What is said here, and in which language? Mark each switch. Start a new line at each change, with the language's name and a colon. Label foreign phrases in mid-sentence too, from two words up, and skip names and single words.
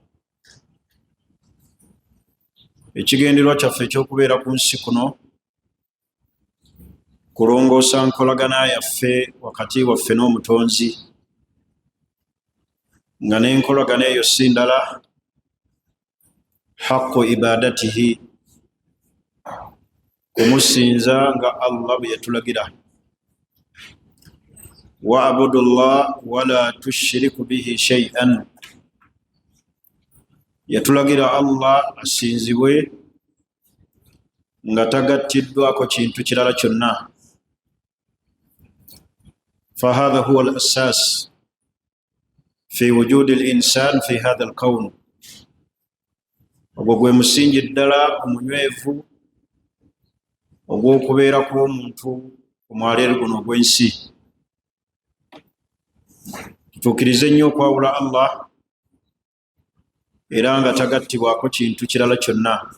Ganda: Ekigendererwa kyaffe ekyokubeera ku nsi kuno kulongoosa nkolagana yaffe wakati waffe n'omutonzi, nga n'enkolagana eyo si ndala
Arabic: حق عبادته,
Ganda: kumusinza nga Allah bwe yatulagira.
Arabic: واعبدوا الله ولا تشركوا به شيئا,
Ganda: yatulagira Allah asinzibwe nga tagattiddwako kintu kirala kyonna.
Arabic: فهذا هو الأساس في وجود الإنسان في هذا الكون.
Ganda: ogwo gwe musingi ddala omunywevu ogw'okubeera kw'omuntu ku mwaleero guno ogw'ensi. Tutuukirize nnyo okwawula Allah era nga tagattibwako kintu kirala kyonna.